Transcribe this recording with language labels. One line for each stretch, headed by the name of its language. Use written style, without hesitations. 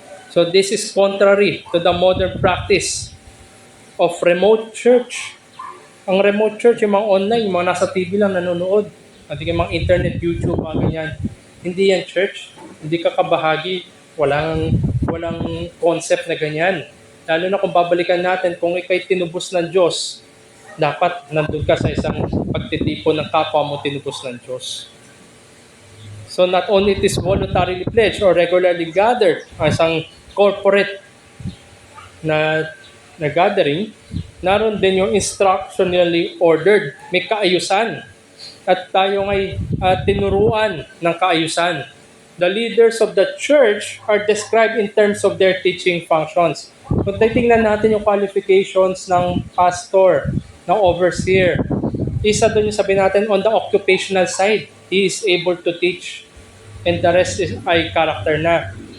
English: So this is contrary to the modern practice of remote church.
Filipino: Ang remote church, yung mga online, yung mga nasa TV lang nanonood. At yung mga internet, YouTube, mga ganyan. Hindi yan church. Hindi ka kabahagi. Walang concept na ganyan. Lalo na kung babalikan natin, kung ikaw'y tinubos ng Diyos, dapat nandun ka sa isang pagtitipon ng kapwa mo tinubos ng Diyos.
English: So not only it is voluntarily pledged or regularly gathered,
Filipino: ang isang corporate na gathering, naroon din yung
English: instructionally ordered.
Filipino: May kaayusan. At tayo ay tinuruan ng kaayusan.
English: The leaders of the church are described in terms of their teaching functions.
Filipino: Kung titingnan natin yung qualifications ng pastor, ng overseer, isa doon yung sabihin natin on the occupational side,
English: he is able to teach
Filipino: and the rest ay character na.